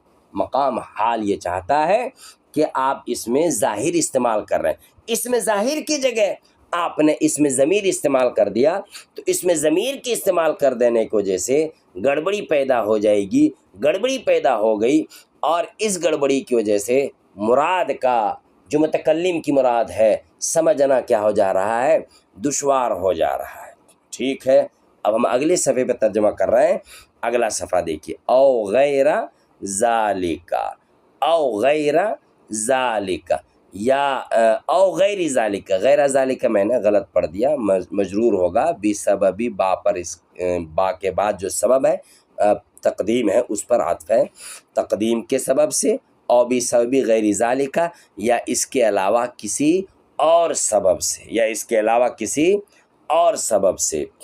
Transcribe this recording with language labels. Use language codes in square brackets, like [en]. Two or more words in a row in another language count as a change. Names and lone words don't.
[ur] مقام حال یہ چاہتا ہے کہ آپ اس میں ظاہر استعمال کر رہے ہیں، اس میں ظاہر کی جگہ آپ نے اس میں ضمیر استعمال کر دیا، تو اس میں ضمیر کی استعمال کر دینے کی وجہ سے گڑبڑی پیدا ہو جائے گی۔ گڑبڑی پیدا ہو گئی، اور اس گڑبڑی کی وجہ سے مراد کا، جو متکلم کی مراد ہے، سمجھنا کیا ہو جا رہا ہے؟ دشوار ہو جا رہا ہے۔ ٹھیک ہے، اب ہم اگلے صفحے پہ ترجمہ کر رہے ہیں۔ اگلا صفحہ دیکھیے، [ar] او غیر ذالک، او غیر ذالک، [ur] یا [ar] او غیر ذالک، غیر ذالک [ur] میں نے غلط پڑھ دیا، مجرور ہوگا بسببی، با پر، اس با کے بعد جو سبب ہے تقدیم ہے اس پر عطف ہے، تقدیم کے سبب سے، [ar] او بسببی غیر ذالک، [ur] یا اس کے علاوہ کسی اور سبب سے، یا اس کے علاوہ کسی اور سبب سے۔